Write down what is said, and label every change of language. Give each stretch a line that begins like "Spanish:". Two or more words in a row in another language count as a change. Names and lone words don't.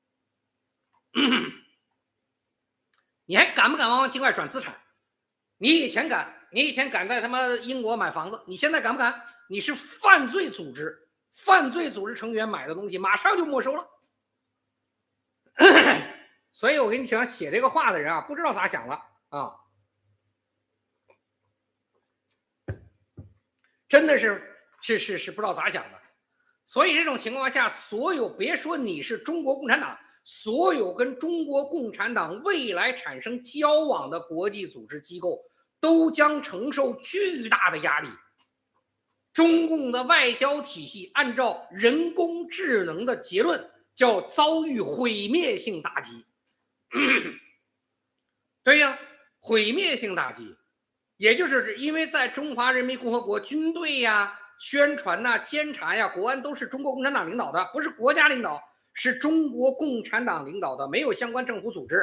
Chinese: 你還敢不敢往境外轉資產？你以前敢在他媽英國買房子，你現在敢不敢？你是犯罪組織，犯罪組織成員買的東西馬上就沒收了。所以我跟你讲，寫這個話的人不知道咋想了真的是不知道咋想的。所以这种情况下，所有别说你是中国共产党，所有跟中国共产党未来产生交往的国际组织机构都将承受巨大的压力。中共的外交体系按照人工智能的结論叫遭遇毀滅性打擊。对呀，毀滅性打擊，也就是因為在中華人民共和國軍隊呀、宣傳吶、監察呀、國安都是中國共產黨領導的，不是國家領導，是中國共產黨領導的，沒有相關政府組織。